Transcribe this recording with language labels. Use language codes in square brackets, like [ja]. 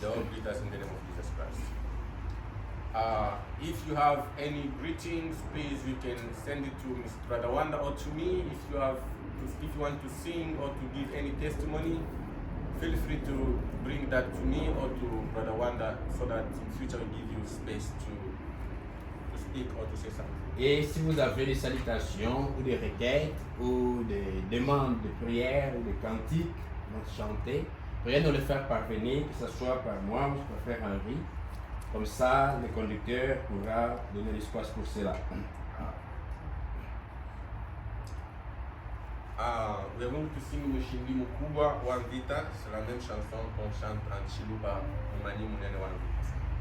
[en] They all greet us in the name of Jesus Christ. If you have any greetings, please you can send it to Mr. Brother Wanda or to me. If you want to sing or to give any testimony, feel free to bring that to me or to Brother Wanda, so that in future we give you space to speak or to say something. [fr] Et si vous avez des salutations ou des requêtes ou des demandes de prière ou de cantiques à chanter, veuillez nous les faire parvenir, que ce soit par moi ou par frère Henri. Comme ça, le conducteur pourra donner l'espace pour cela. [en] We are going to sing Mushindi Mukubwa wa Mvita. [fr] C'est la même chanson qu'on chante en Chiluba, Mumani Munene wa Mvita.